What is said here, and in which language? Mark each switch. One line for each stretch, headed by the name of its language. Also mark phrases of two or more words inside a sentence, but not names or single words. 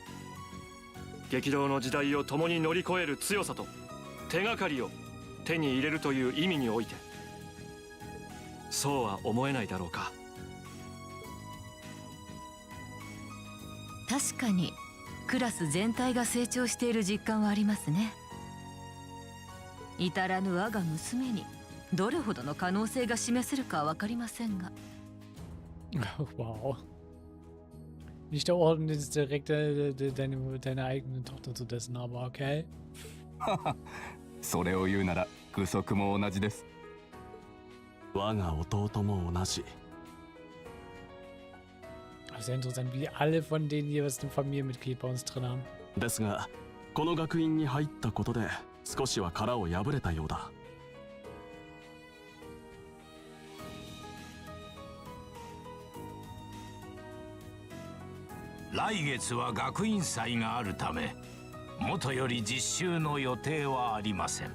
Japanese: 激動の時代を共に乗り越える強さと手がかりを手に入れるという意味において、そうは思えないだろうか。確かにクラス全体が成長している実感はありますね。至らぬ我が娘にどれほどの可能性が示せるかは分かりませんが。 Wow.
German: Nicht der Orden ist direkt deine eigene Tochter zu dessen, aber okay.
Japanese: それを言うなら愚息も同じです。我が弟も同じ。
German: Sehr interessant, wie alle von denen jeweils ein Familienmitglied bei uns drin haben.
Japanese: ですが、この学院に入ったことで少しは殻を破れたようだ。来月は学院祭があるため、もとより実習の予定はありません。